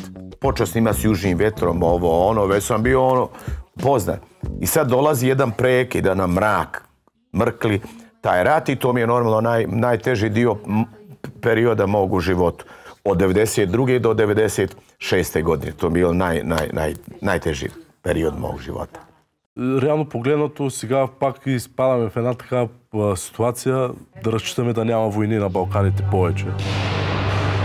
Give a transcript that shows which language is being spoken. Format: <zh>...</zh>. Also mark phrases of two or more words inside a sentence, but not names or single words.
<sr>Počeo snimati s Južnim vetrom, već sam bio poznat. I sad dolazi jedan prekid, jedan mrak, mrkli taj rat i to mi je normalno najteži dio perioda mog u životu. Od 92. do 96. godine. To je bio najteži период мог живота.</sr> <bg>Реално погледнато, сега пак изпадаме в една така ситуация да разчитаме да няма войни на Балканите повече.</bg>